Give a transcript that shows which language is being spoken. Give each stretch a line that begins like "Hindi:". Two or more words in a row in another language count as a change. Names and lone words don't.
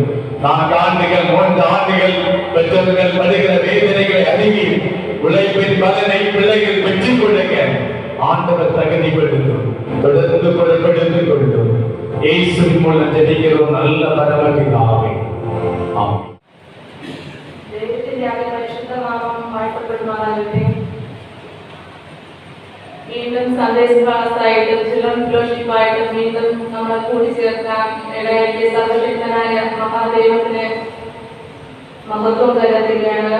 Tamil: 4 ஆண்டுகள் 3 ஆண்டுகள் பெற்றோர்கள் படுகிற வேதனைகளை அறிவி உழைப்பின் பலனை பிள்ளைகள் பெற்றுக் கொடுக்க ஆண்டவர் தகுதிப்படுத்தும். தொடர்ந்து பொருட்படுத்திக் கொள்ளும். இயேசுவின் மூலம் ஜெபிக்கிறோம் நல்ல பரமபிதாவே. ஆமென்.
Malayalam: വീണ്ടും സന്ദേശ ക്ലാസ്സായിട്ടും
English: children fellowship
Malayalam: ആയിട്ടും വീണ്ടും നമ്മളെ കൂടിച്ചേർക്കാൻ ഇടയാക്കിയ സർവശക്തനായ മഹാദൈവത്തിന് മഹത്വം കരുതുകയാണ്.